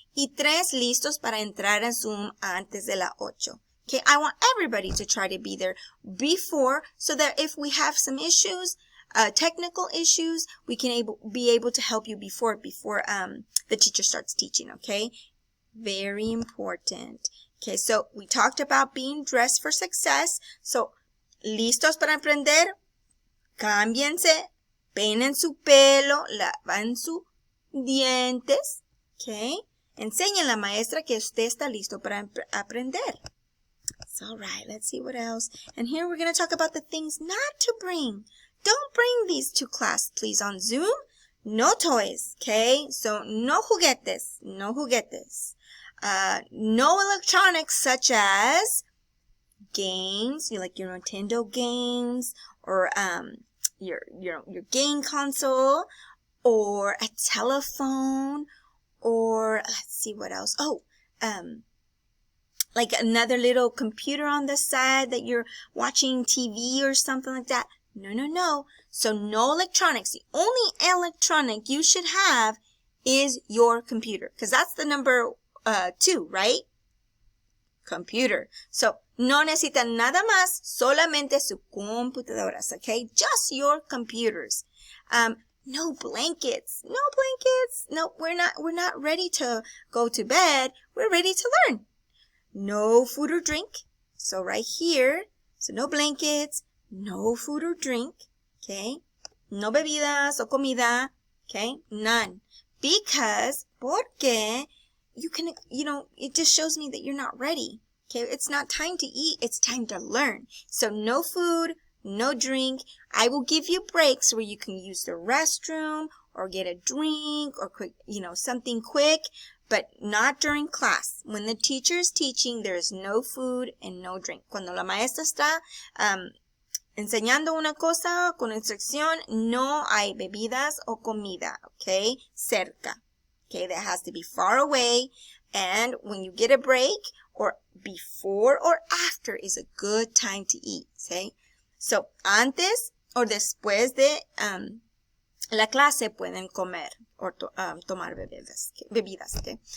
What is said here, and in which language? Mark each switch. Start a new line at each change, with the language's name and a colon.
Spanish: Y 3, listos para entrar a Zoom antes de las 8.
English: Okay, I want everybody to try to be there before so that if we have some issues, technical issues, we can be able to help you before the teacher starts teaching, okay? Very important. Okay, so we talked about being dressed for success.
Spanish: So, listos para aprender, cámbiense, peinen su pelo, lavan sus dientes, okay? Enseñen a la maestra que usted está listo para aprender.
English: So, all right, let's see what else. And here we're going to talk about the things not to bring. Don't bring these to class, please, on Zoom. No toys, okay? So, no juguetes, no juguetes. No electronics such as games, like your Nintendo games, or your game console, or a telephone, or let's see what else. Oh, like another little computer on the side that you're watching TV or something like that. No, no, no. So no electronics. The only electronic you should have is your computer, because that's the number 2, right? Computer.
Spanish: So no necesitan nada más, solamente sus computadoras, okay?
English: Just your computers. No blankets. No blankets. No, we're not ready to go to bed. We're ready to learn. No food or drink. So right here, so no blankets, no food or drink, okay?
Spanish: No bebidas o comida, okay? None.
English: Because, porque it just shows me that you're not ready, okay? It's not time to eat, it's time to learn. So no food, no drink. I will give you breaks where you can use the restroom or get a drink or quick, something quick, but not during class. When the teacher is teaching, there is no food and no drink.
Spanish: Cuando la maestra está enseñando una cosa con instrucción, no hay bebidas o comida, okay?
English: Cerca. Okay, that has to be far away. And when you get a break, or before or after is a good time to eat, okay?
Spanish: So, antes o después de la clase pueden comer o tomar bebidas, okay?